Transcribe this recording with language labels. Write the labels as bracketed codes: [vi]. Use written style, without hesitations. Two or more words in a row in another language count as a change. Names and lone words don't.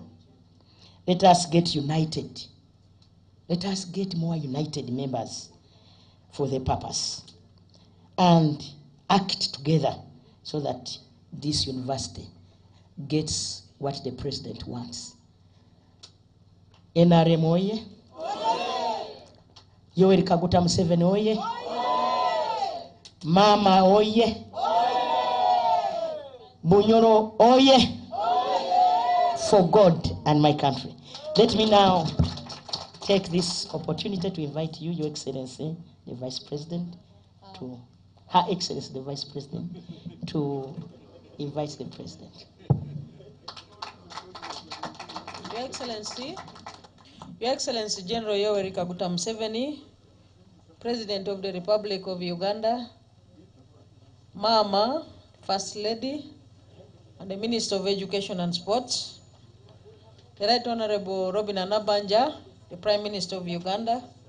[en] Let us get united. Let us get more united members for the purpose and act together so that this university gets what the president wants. NRM oye! Yoweri Kaguta Museveni oye! Mama oye! Bunyoro oye! For God and my country. Let me now take this opportunity to invite you, Your Excellency, the Vice President, to Her Excellency, the Vice President, to invite the President. Your Excellency General Yoweri Kaguta Museveni, President of the Republic of Uganda, Mama, First Lady, and the Minister of Education and Sports, the Right Honorable Robin Anabanja, the Prime Minister of Uganda,